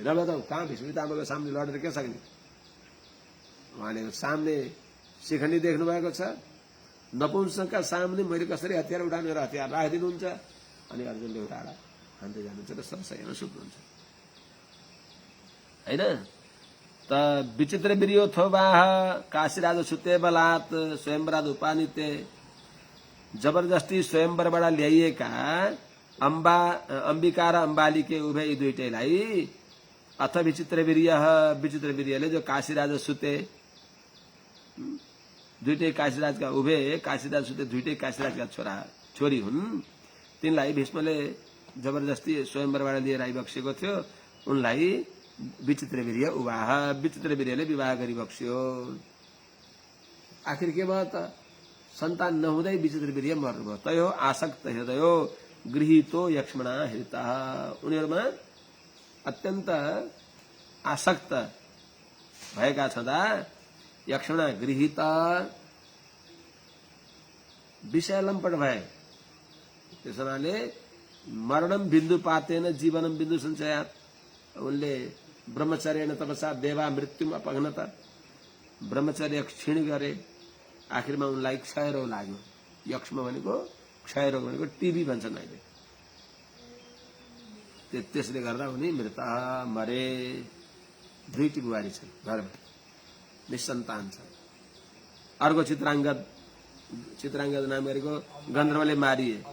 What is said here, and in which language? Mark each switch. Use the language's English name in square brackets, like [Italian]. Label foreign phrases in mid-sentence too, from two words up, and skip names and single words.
[Nepali] र बताऊ कहाँ विष्णु पितामहको सामने लडेर के सक्ने? उहाँले सामने शिखण्डी देख्नु भएको छ, नपुंसकका सामने मैले कसरी हतियार उठाउनु, मेरो हतियार राखिदिनुहुन्छ। अनि अर्जुनले उठाएर हान्दै जानुहुन्छ र सरसयमा सुत्नुहुन्छ होइन त। [Sanskrit] विचित्र वीर्योत्थोबाः काशीराज सुते बलात् स्वयंवराद उपानिते, [Nepali] जबरजस्ती स्वयंवरबाट ल्याइएका अम्बिका र अम्बालिके उभे यी दुईटैलाई अथ विचित्र वीर्यले जो [Sanskrit] काशीराज सुते, [Nepali] दुईटै काशीराजका उभे, [Sanskrit] काशीराज सुते [Nepali] दुईटै काशीराजका छोरी हुन्। तिनलाई भीष्मले जबरजस्ती स्वयंवरबाट लिएर आइबक्सेको थियो। उनलाई विचित्र वीर्य उवाह, विचित्र वीर्यले विवाह गरिबक्स्यो। आखिर के भयो त? सन्तान नहुँदै विचित्र वीर्य मर्नुभयो। [Sanskrit] तयो आसक्त हृदयो गृहीतो यक्ष्मणा हृतः, [Nepali] उनीहरूमा अत्यन्त आसक्त भएका छँदा यक्षणा गृहीत विषय लम्पट भए। त्यस हुनाले [Sanskrit] मरणम बिन्दु पातेन जीवनम बिन्दु सञ्चयात्, [Nepali] उनले [Sanskrit] ब्रह्मचर्येण तपसा देवा मृत्युम अपघ्नत, [Nepali] ब्रह्मचर्य क्षीण गरे, आखिरमा उनलाई क्षयरोग लाग्यो। यक्ष्म भनेको क्षयरोग भनेको टिबी भन्छन् अहिले। त्यसले गर्दा उनी मृत मरे। दुईटी बुहारी छन् घरमा, निसन्तान छन्। अर्को चित्राङ्गद नाम गरेको गन्धर्वले मारिए।